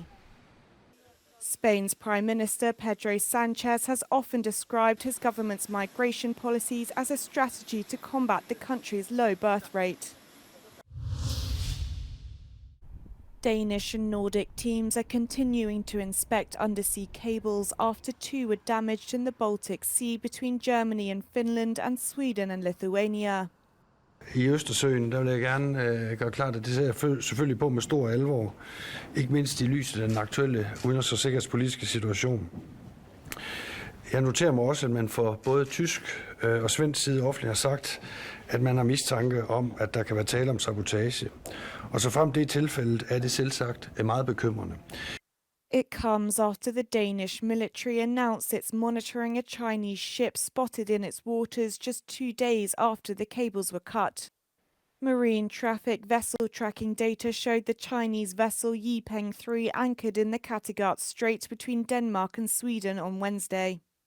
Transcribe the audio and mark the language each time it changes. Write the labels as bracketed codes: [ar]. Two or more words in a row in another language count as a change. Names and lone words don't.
[en] Spain's Prime Minister Pedro Sánchez has often described his government's migration policies as a strategy to combat the country's low birth rate. Danish and Nordic teams are continuing to inspect undersea cables after 2 were damaged in the Baltic Sea between Germany and Finland and Sweden and Lithuania. [da] I Østersøen, der vil jeg gerne gøre klart, at det ser jeg selvfølgelig på med stor alvor, ikke mindst i lyset af den aktuelle udenrigs- og sikkerhedspolitiske situation. Jeg noterer mig også, at man fra både tysk og svensk side offentligt har sagt, at man har mistanke om, at der kan være tale om sabotage. Og så frem det i tilfældet er det selvsagt meget bekymrende. [en] It comes after the Danish military announced it's monitoring a Chinese ship spotted in its waters just 2 days after the cables were cut. Marine traffic vessel tracking data showed the Chinese vessel Yipeng 3 anchored in the Kattegat Strait between Denmark and Sweden on Wednesday.